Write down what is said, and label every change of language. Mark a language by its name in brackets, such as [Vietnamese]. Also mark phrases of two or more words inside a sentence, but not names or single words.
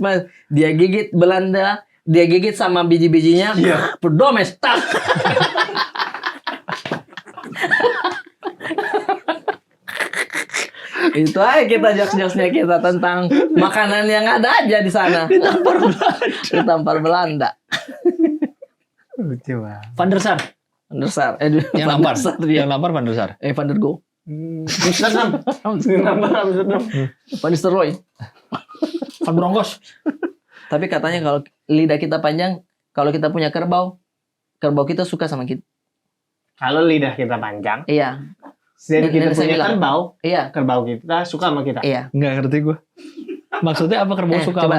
[Indonesian] Dia gigit Belanda, dia gigit sama biji-bijinya, berdomes, tak. Itu aja kita jokes-jokesnya kita tentang makanan yang ada aja di sana. Ditampar Belanda. Lucu banget. Van der Sar. Van der Sar. Yang Van nampar. der Sar dia. Yang nampar Van der Sar. Van der Go. Amsterdam. Amsterdam. Van Nistelrooy. Van Bronckhorst. Tapi katanya kalau lidah kita panjang, kalau kita punya kerbau kita suka sama kita. Kalau lidah kita panjang, Iya. dan kita Nenek saya punya bilang. kerbau, Iya. kerbau kita suka sama kita. Iya. Nggak ngerti gue. Maksudnya apa kerbau suka coba.